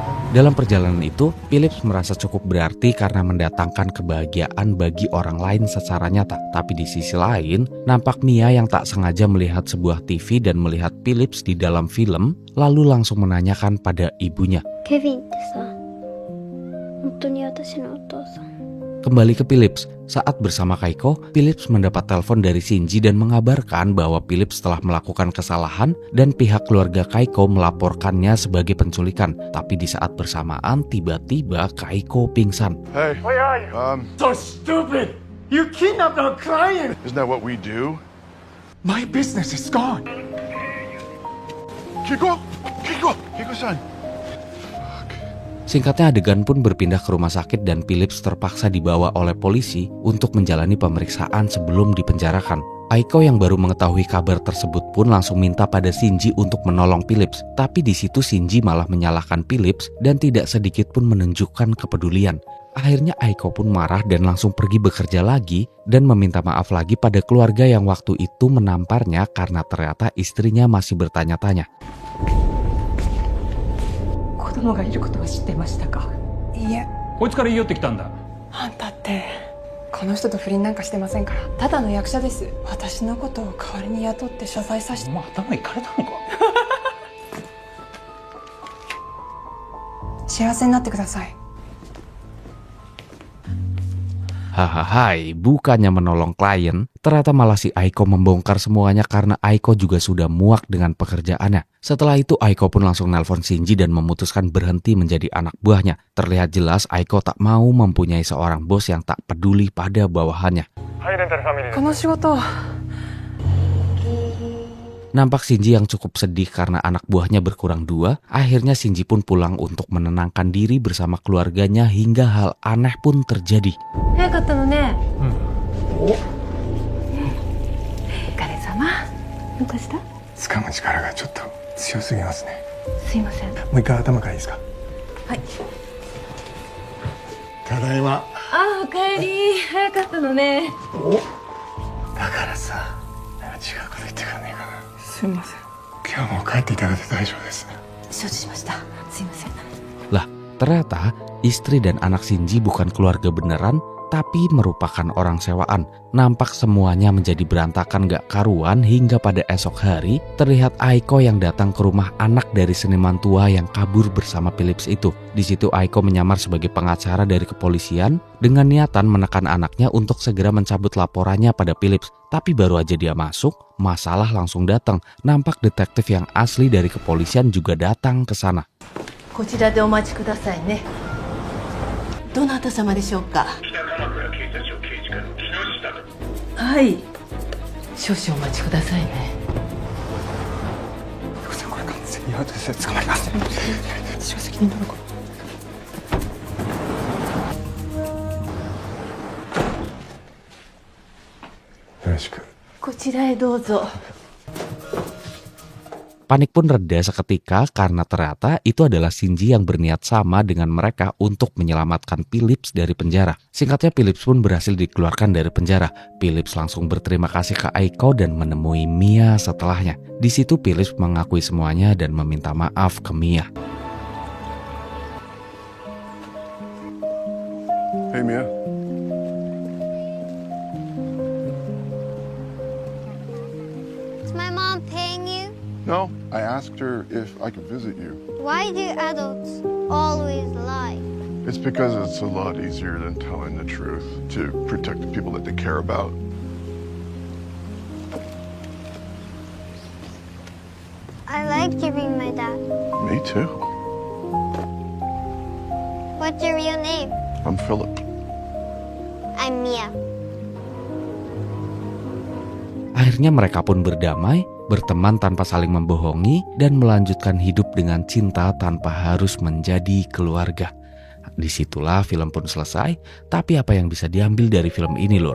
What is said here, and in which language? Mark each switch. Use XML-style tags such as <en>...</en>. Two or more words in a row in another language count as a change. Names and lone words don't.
<id>Dalam perjalanan itu, Phillips merasa cukup berarti karena mendatangkan kebahagiaan bagi orang lain secara nyata. Tapi di sisi lain, nampak Mia yang tak sengaja melihat sebuah TV dan melihat Phillips di dalam film, lalu langsung menanyakan pada ibunya.</id> <ja>ケビンってさ、本当に私のお父さん。</ja> <id>Kembali ke Phillips, saat bersama Kaiko, Phillips mendapat telepon dari Shinji dan mengabarkan bahwa Phillips telah melakukan kesalahan dan pihak keluarga Kaiko melaporkannya sebagai penculikan. Tapi di saat bersamaan, tiba-tiba Kaiko pingsan.</id> <en>Hey, Where are you? So stupid! You kidnapped our client! isn't that what we do? My business is gone! Kiko-san!</en> <id>Singkatnya, adegan pun berpindah ke rumah sakit dan Phillips terpaksa dibawa oleh polisi untuk menjalani pemeriksaan sebelum dipenjarakan. Aiko yang baru mengetahui kabar tersebut pun langsung minta pada Shinji untuk menolong Phillips. Tapi di situ Shinji malah menyalahkan Phillips dan tidak sedikit pun menunjukkan kepedulian. Akhirnya Aiko pun marah dan langsung pergi bekerja lagi dan meminta maaf lagi pada keluarga yang waktu itu menamparnya karena ternyata istrinya masih bertanya-tanya.</id> <ja>子供がいることは知ってましたか？いいえ、こいつから言い寄ってきたんだ。あんたってこの人と不倫なんかしてませんから。ただの役者です。私のことを代わりに雇って謝罪させて。お前頭いかれたのか。幸せになってください。</ja> <id>Hahaha, bukannya menolong klien, ternyata malah si Aiko membongkar semuanya karena Aiko juga sudah muak dengan pekerjaannya. Setelah itu Aiko pun langsung nelpon Shinji dan memutuskan berhenti menjadi anak buahnya. Terlihat jelas Aiko tak mau mempunyai seorang bos yang tak peduli pada bawahannya.</id> <ja>この仕事</ja> <id>Nampak Shinji yang cukup sedih karena anak buahnya berkurang 2. Akhirnya Shinji pun pulang untuk menenangkan diri bersama keluarganya hingga hal aneh pun terjadi.</id> <ja>早かったのね。お疲れ様。どうかした？掴む力がちょっと強すぎますね。すいません。もう一回頭からいいですか？はい。ただいま。あ、おかえり。早かったのね。だからさ、なんか違うこと言ってくんねえかな。すいません。今日も帰っていただいて大丈夫です。承知しました。すいません。</ja> <id>Lah, ternyata istri dan anak Shinji bukan keluarga beneran, tapi merupakan orang sewaan. Nampak semuanya menjadi berantakan gak karuan hingga pada esok hari terlihat Aiko yang datang ke rumah anak dari seniman tua yang kabur bersama Phillips itu. Di situ Aiko menyamar sebagai pengacara dari kepolisian dengan niatan menekan anaknya untuk segera mencabut laporannya pada Phillips. Tapi baru aja dia masuk, masalah langsung datang. Nampak detektif yang asli dari kepolisian juga datang ke sana.</id> <ja>こちらでお待ちくださいね。どなた様でしょうか？はい。少々お待ちくださいね。これ完全に後で捕まります。私が責任取るから。よろしく。こちらへどうぞ。</ja> <id>Panik pun reda seketika karena ternyata itu adalah Shinji yang berniat sama dengan mereka untuk menyelamatkan Phillips dari penjara. Singkatnya Phillips pun berhasil dikeluarkan dari penjara. Phillips langsung berterima kasih ke Aiko dan menemui Mia setelahnya. Di situ Phillips mengakui semuanya dan meminta maaf ke Mia.</id> <en>Hey, Mia. Is my mom paying you? No, I asked her if I could visit you. Why do adults always lie? It's because it's a lot easier than telling the truth to protect the people that they care about. I liked you being my dad. Me too. What's your real name? I'm Philip. I'm Mia.</en> <id>Akhirnya mereka pun berdamai, berteman tanpa saling membohongi, dan melanjutkan hidup dengan cinta tanpa harus menjadi keluarga. Disitulah film pun selesai, tapi apa yang bisa diambil dari film ini, Lur?</id>